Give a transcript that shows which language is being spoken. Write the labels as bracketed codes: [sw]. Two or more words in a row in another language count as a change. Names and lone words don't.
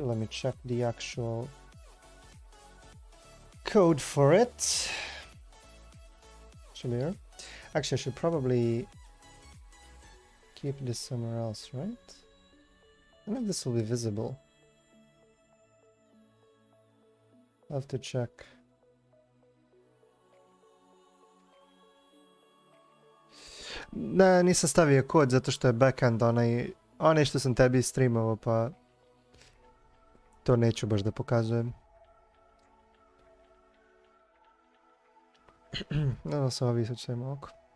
[en] Let me check the actual code for it. Should be here. Actually, I should probably keep this somewhere else, right? I don't know if this will be visible. I'll have to check. [sr] Ne, nisam stavio kod zato što je backend onaj što sam tebi streamovao, pa to neću baš da pokazujem. No, sam ovi sad ćemo oko.